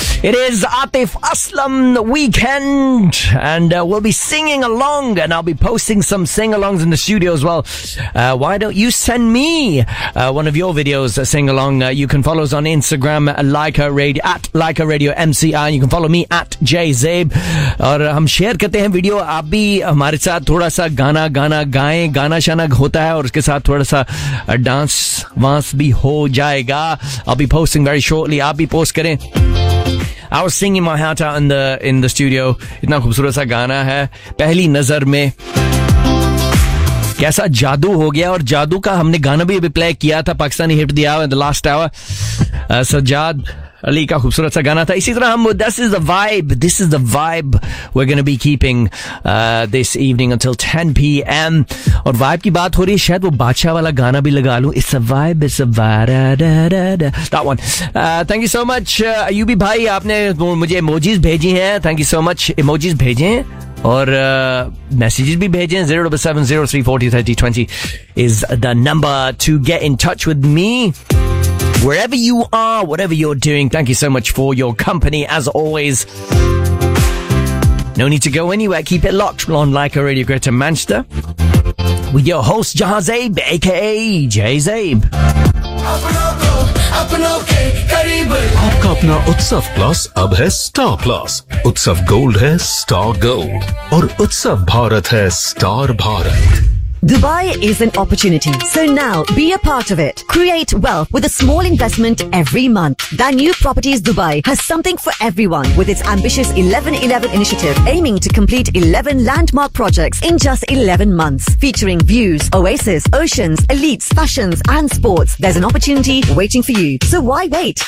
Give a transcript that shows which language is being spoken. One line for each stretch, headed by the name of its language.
English: It is Atif Aslam weekend, and we'll be singing along, and I'll be posting some sing-alongs in the studio as well. Why don't you send me one of your videos sing-along? You can follow us on Instagram, Leica Radio, at Leica Radio MCI, and you can follow me at J Zabe. And we'll share
Hindi: करते हैं video. आप भी हमारे साथ थोड़ा सा गाना गाना गाएं, गाना शाना होता है और उसके साथ थोड़ा सा डांस वांस भी हो जाएगा.
English: I'll be posting very shortly.
Hindi: आप भी पोस्ट करें.
English: I was singing my heart out in the studio.
Hindi: इतना खूबसूरत सा गाना है पहली नजर में, कैसा जादू हो गया. और जादू का हमने गाना भी अभी प्ले किया था, पाकिस्तानी हिट दिया
English: In the last hour.
Hindi: Sajjad Ali का खूबसूरत सा गाना था. इसी तरह हम
English: This is the vibe we gonna be keeping this evening until 10 PM.
Hindi: और वाइब की बात हो रही है, शायद वो बादशाह वाला गाना भी लगा लूं.
English: It's a vibe, it's a that one. Thank you so much
Hindi: Ayubi भाई, आपने मुझे इमोजीज भेजी हैं.
English: thank you so much,
Hindi: emojis भेजे और मैसेजेस भी भेजें.
English: 07 03 40 30 20 is the number to get in touch with me. Wherever you are, whatever you're doing, thank you so much for your company, as always. No need to go anywhere. Keep it locked on Leica Radio Greater Manchester with your host, Jahar Zabe, a.k.a. J Zabe.
Hindi: आपका अपना उत्सव plus अब है star plus. उत्सव gold है star gold और उत्सव भारत है star Bharat.
English: Dubai is an opportunity, so now be a part of it. Create wealth with a small investment every month. The New Properties Dubai has something for everyone with its ambitious 11-11 initiative, aiming to complete 11 landmark projects in just 11 months. Featuring views, oasis, oceans, elites, fashions and sports, there's an opportunity waiting for you. So why wait?